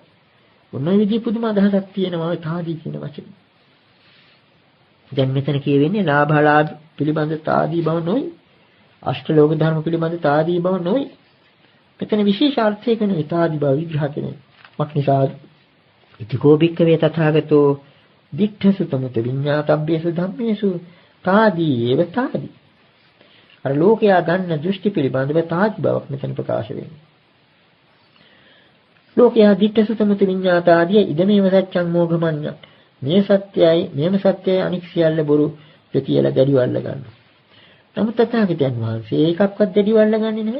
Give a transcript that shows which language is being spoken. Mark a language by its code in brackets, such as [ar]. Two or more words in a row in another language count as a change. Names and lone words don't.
[si] මොන විදිහේ පුදුම අදහසක් තියෙනවා ඔය තාදී කියන වචනේ. දැන් මෙතන කියවෙන්නේ ලාභාලාභ පිළිබඳ තාදී බව නොයි. අෂ්ටලෝක ධර්ම පිළිබඳ තාදී බව නොයි. මෙතන විශේෂ අර්ථයක නෙවෙයි තාදී බව විග්‍රහ කරන්නේ. මක් නිසාද? [pi] ඉතිකෝ භික්ඛවේ තථාගතෝ දික්ඛසු තමුත විඤ්ඤාතබ්බේසු ධම්මේසු තාදී ඒව තාදී. [si] අර ලෝකයා ගන්න දෘෂ්ටි පිළිබඳව තාජ් බවක් මෙතන ප්‍රකාශ වෙන්නේ. ලෝකයා දිට්ඨ සුතමුත විඤ්ඤාත ආදී [pi] ඉදමේව සත්‍යං මෝඝමඤ්ඤ. [si] මේ සත්‍යයි, මේම සත්‍යයි අනික් සියල්ල බොරු කියලා දැඩිව අල්ල ගන්නවා. නමුත් තථාගතයන් වහන්සේ ඒකක්වත් දැඩිව අල්ලගන්නේ නැහැ.